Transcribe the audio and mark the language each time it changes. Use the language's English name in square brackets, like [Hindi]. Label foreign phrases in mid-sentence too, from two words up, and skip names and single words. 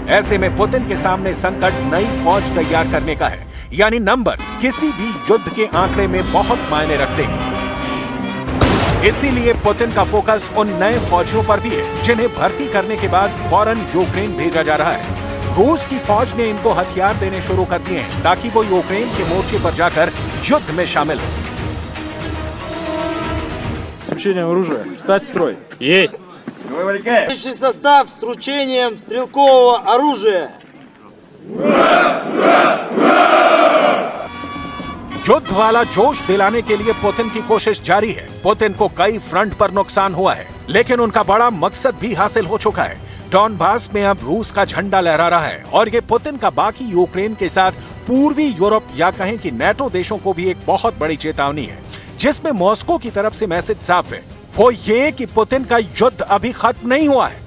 [Hindi] ऐसे में पुतिन के सामने संकट नई फौज तैयार करने का है, यानी नंबर्स किसी भी युद्ध के आंकड़े में बहुत मायने रखते हैं। इसीलिए पुतिन का फोकस उन नए फौजियों पर भी है जिन्हें भर्ती करने के बाद फौरन यूक्रेन भेजा जा रहा है। रूस की फौज ने इनको हथियार देने शुरू कर दिए हैं ताकि वो यूक्रेन के मोर्चे पर जाकर युद्ध में शामिल हो। [Russian] С вручением оружия. Встать в строй. Есть. Личный состав с вручением стрелкового оружия. [Hindi] युद्ध वाला जोश दिलाने के लिए पुतिन की कोशिश जारी है। पुतिन को कई फ्रंट पर नुकसान हुआ है, लेकिन उनका बड़ा मकसद भी हासिल हो चुका है। डॉनबास में अब रूस का झंडा लहरा रहा है और ये पुतिन का बाकी यूक्रेन के साथ पूर्वी यूरोप या कहें कि नेटो देशों को भी एक बहुत बड़ी चेतावनी है, जिसमें मॉस्को की तरफ से मैसेज साफ है, वो ये कि पुतिन का युद्ध अभी खत्म नहीं हुआ है।